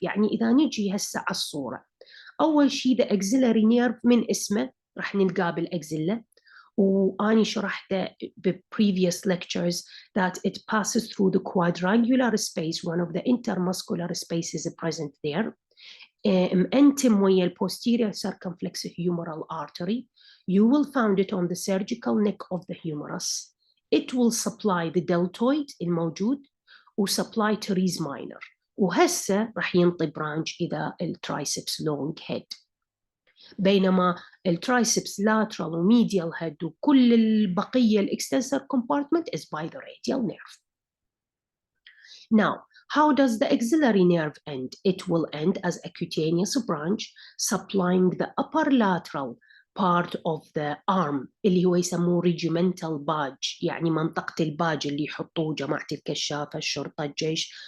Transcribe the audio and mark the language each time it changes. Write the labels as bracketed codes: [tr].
[ar] يعني إذا نجي هسه على الصورة, أول شيء the axillary nerve من اسمه راح نلقاه بالأكزيلا, وأني شرحته [en] previous lectures that it passes through the quadrangular space, one of the intermuscular spaces present there. Entim [ar] ويا [en] posterior circumflexohumeral artery. You will find it on the surgical neck of the humerus. It will supply the deltoid [ar] الموجود [en] و supply teres minor. [ar] وهسه راح ينطي branch إذا الترايسبس long head. بينما الترايسبس lateral و medial head وكل البقية [en] extensor compartment is by the radial nerve. Now, how does the axillary nerve end? It will end as a cutaneous branch supplying the upper lateral part of the arm [ar] اللي هو يسموه [en] regimental badge, [ar] يعني منطقة الباج اللي يحطوه جماعة الكشافة, الشرطة, الجيش.